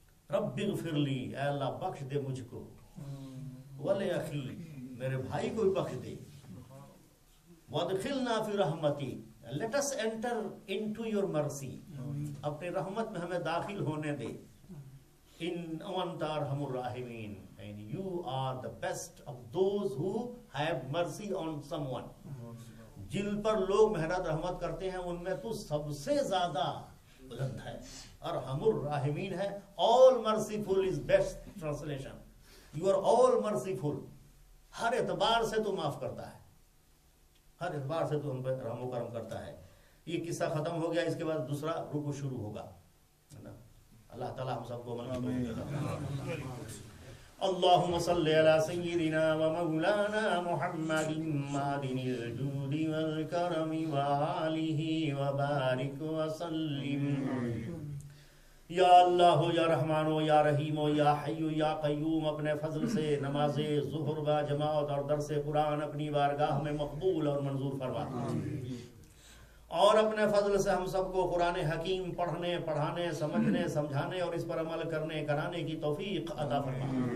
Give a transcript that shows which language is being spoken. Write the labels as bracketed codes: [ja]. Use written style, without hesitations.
[ar] رب اغفر لی، [ur] اے اللہ بخش دے مجھ کو، [ar] ولی اخی [ur] میرے بھائی کو بھی بخش دے، [ar] وادخلنا فی رحمتی [en] let us enter into your mercy، [ur] اپنے رحمت میں ہمیں داخل ہونے دے. [ar] ان انت ارحم الراحمین، [en] and you are the best of those who have mercy on someone. [ur] جن پر لوگ محرت رحمت کرتے ہیں ان میں تو سب سے زیادہ بلند ہے. [ar] ارحم الراحمین ہے. [en] all merciful is best translation. you are all merciful. [ur] ہر اعتبار سے تو معاف کرتا ہے، ہر اعتبار سے تو ہم پہ رحم و کرم کرتا ہے. یہ قصہ ختم ہو گیا، اس کے بعد دوسرا رکوع شروع ہوگا. اللہ تعالیٰ ہم سب کو عمل کریں. [ar] اللهم صل على سيدنا ومولانا محمد معدن الجود والكرم وآله وبارك وسلم. [ur] یا اللہ یا رحمان یا رحیم یا حی یا قیوم، اپنے فضل سے نماز ظہر و جماعت اور درس قرآن اپنی بارگاہ میں مقبول اور منظور فرما، اور اپنے فضل سے ہم سب کو قرآن حکیم پڑھنے، پڑھانے، سمجھنے، سمجھانے اور اس پر عمل کرنے کرانے کی توفیق عطا فرما.